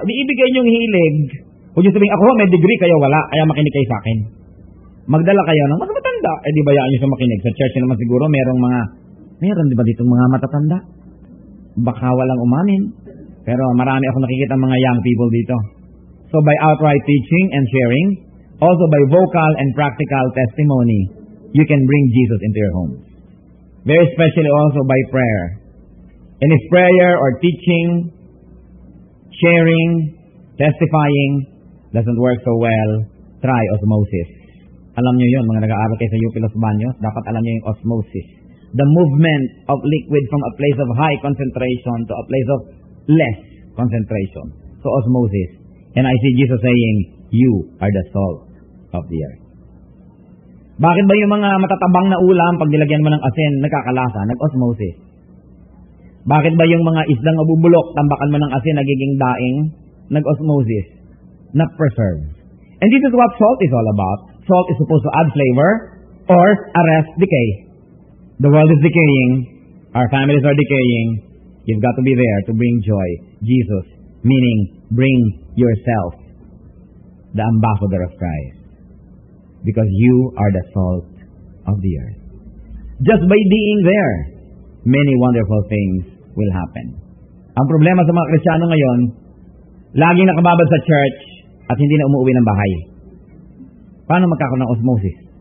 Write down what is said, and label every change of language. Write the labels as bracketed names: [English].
[Filipino] Di ibigay nyo yung hilig. Kung yung sabihin, ako may degree kayo, wala, kaya makinig kayo sa akin. Magdala kayo ng mas matanda. Di bayaan nyo sa makinig. Sa church naman siguro, meron di ba ditong mga matatanda? Baka walang umamin. Pero marami akong nakikita mga young people dito. [English] So by outright teaching and sharing, also by vocal and practical testimony, you can bring Jesus into your home. Very especially also by prayer. And if prayer or teaching, sharing, testifying doesn't work so well, try osmosis. [Filipino] Alam nyo yun, mga nag-aaral kayo sa UP Los Baños, dapat alam nyo yung osmosis. [English] The movement of liquid from a place of high concentration to a place of less concentration. So osmosis. And I see Jesus saying, you are the salt of the earth. [Filipino] Bakit ba yung mga matatabang na ulam, pag nilagyan mo ng asin, nagkakalasa? Nag-osmosis. Bakit ba yung mga isdang mabubulok, tambakan mo ng asin, nagiging daing? Nag-osmosis. [English] Not preserved. And this is what salt is all about. Salt is supposed to add flavor or arrest decay. The world is decaying. Our families are decaying. You've got to be there to bring joy. Jesus, meaning bring yourself, the ambassador of Christ. Because you are the salt of the earth. Just by being there, many wonderful things will happen. [Filipino] Ang problema sa mga Kristiyano ngayon, laging nakababad sa church at hindi na umuwi ng bahay. Paano magkakaroon ng osmosis?